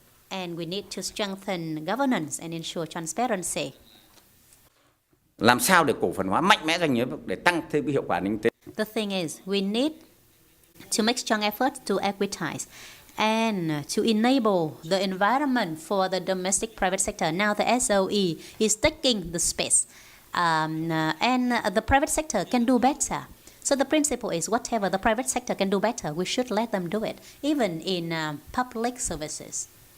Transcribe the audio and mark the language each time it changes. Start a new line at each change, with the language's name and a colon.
English: And we need to strengthen governance and ensure transparency.
Vietnamese: Làm sao để cổ phần hóa mạnh mẽ doanh nghiệp để tăng thêm cái hiệu quả kinh tế.
English: The thing is, we need to make strong efforts to equitize and to enable the environment for the domestic private sector. Now the SOE is taking the space, and the private sector can do better. So the principle is whatever the private sector can do better, we should let them do it, even in public services.